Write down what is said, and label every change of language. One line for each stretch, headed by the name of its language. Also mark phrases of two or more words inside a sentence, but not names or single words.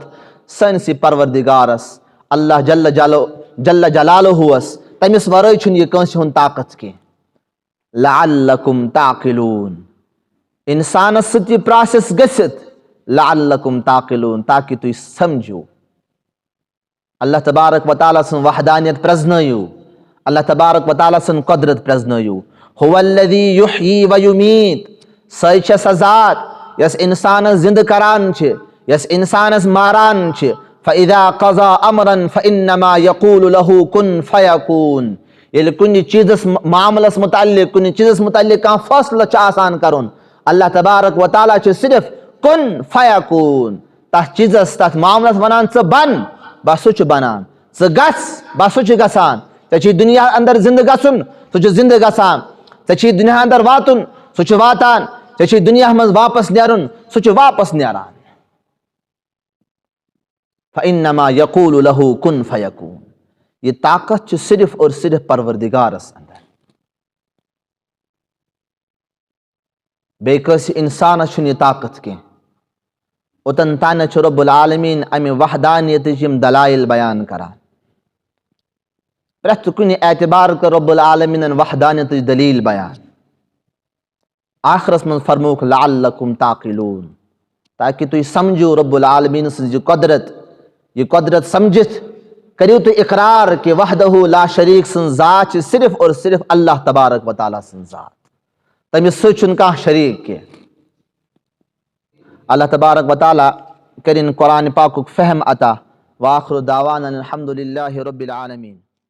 Kashmiri: سٲنِسٕے پروردگارس اللہ جل جلالہُوس تٔمِس ورٲے چھُنہٕ یہِ کٲنٛسہِ ہُنٛد طاقت کینٛہہ
Arabic: لعلکم تعقلون
Kashmiri: انسانس سۭتۍ یہِ پراسیس گٔژھِتھ
Arabic: لعلکم تعقلون
Kashmiri: تاکہ تُہۍ سمجھِو
Arabic: اللہ تبارک و تعالیٰ
Kashmiri: سٕنٛز وحدانیت پرٛزنٲیِو
Arabic: اللہ تبارک و تعالیٰ
Kashmiri: سٕنٛز قۄدرت پرٛزنٲیِو
Arabic: هو الذی یحیی و یمیٖت
Kashmiri: سۄے چھےٚ سۄ ذات یۄس انسانس زندٕ کران چھِ یۄس انسانس ماران چھِ
Arabic: فَإِذَا قَضَى أَمْرًا فَإِنَّمَا يَقُولُ لَهُ كُن فَيَكُون.
Kashmiri: ییٚلہِ کُنہِ چیٖزس معاملس متعلق کُنہِ چیٖزس متعلق کانٛہہ فٲصلہٕ چھُ آسان کرُن،
Arabic: اللہ تبارک و تعالیٰ
Kashmiri: چھُ صرف
Arabic: کُن فیکون
Kashmiri: تتھ چیٖزس تتھ معاملس ونان ژٕ بن، بس سُہ چھُ بنان، ژٕ گژھ، بس سُہ چھُ گژھان، ژےٚ چھُے دُنیا اندر زندٕ گژھُن، سُہ چھُ زندٕ گژھان، ژےٚ چھُے دُنیا اندر واتُن، سُہ چھُ واتان، ژےٚ چھُے دُنیا منٛز واپس نیرُن، سُہ چھُ واپس نیران۔
Arabic: فَإِنَّمَا يَقُولُ لَهُ كُن فَيَكُون۔
Kashmiri: یہ طاقت چھِ صرف اور صرف پروردگارس اندر، بیٚیہِ کٲنٛسہِ انسانس چھُنہٕ یہِ طاقت کینٛہہ۔ اوٚتن تانٮ۪تھ چھُ رب العالمیٖن امہِ وحدانیتٕچ یِم دلایل بیان کران۔ پرٛٮ۪تھ کُنہِ اعتبار کٔر رب العالمیٖنن وحدانیتٕچ دلیٖل بیان۔ آخرس منٛز فرمووُکھ
Arabic: لعلکم تعقلون،
Kashmiri: تاکہِ تُہۍ سمجھِو رب العالمیٖن سٕنٛز یہِ قۄدرت سمجھِتھ کٔرِو تُہۍ اقرار کہ
Arabic: وحدہ لا شریٖک
Kashmiri: سٕنٛز ذات چھِ صرف اور صرف
Arabic: اللہ تبارک و تعالیٰ
Kashmiri: سٕنٛز ذات، تٔمِس سۭتۍ چھُنہٕ کانٛہہ شریٖک کینٛہہ۔
Arabic: اللہ تبارک و تعالیٰ
Kashmiri: کٔرِنۍ قرآنِ پاکُک فہم عطا۔
Arabic: وآخر دعوانا الحمدُ للہ رب العالمین۔